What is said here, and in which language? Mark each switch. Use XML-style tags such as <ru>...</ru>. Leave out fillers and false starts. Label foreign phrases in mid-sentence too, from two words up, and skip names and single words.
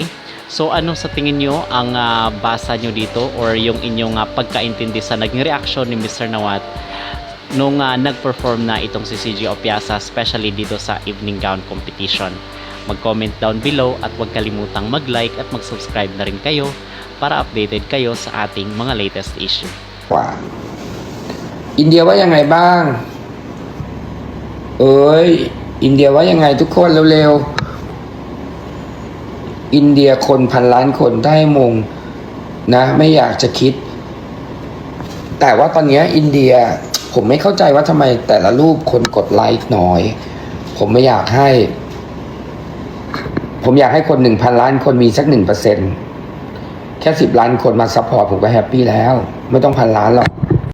<tl>So ano sa tingin nyo ang basa nyo dito or yung inyong pagkaintindi sa naging reaction ni Mr. Nawat nung nag-perform na itong si CJ Opiaza, especially dito sa</tl> <en>evening gown competition?</en> <tl>Mag-</tl> <en>comment down below</en> <tl>at huwag kalimutang mag-like at mag-subscribe na rin kayo para updated kayo sa ating mga</tl> <en>latest issue.</en> <tl>Wow.</tl> <th>อินเดียว่ายังไงบ้างอินเดียว่ายังไงทุกคนเร็วๆอิน เดียคนพันล้านคนได้มงนะไม่อยากจะคิดแต่ว่าตอนนี้อินเดียผมไม่เข้าใจว่าทำไมแต่ละรูปคนกดไลค์น้อยผมไม่อยากให้คน 1,000 ล้านคนมีสัก 1%แค่10 ล้านคนมาซัพพอร์ตผมก็แฮปปี้แล้วไม่ต้องพันล้านหรอก</th>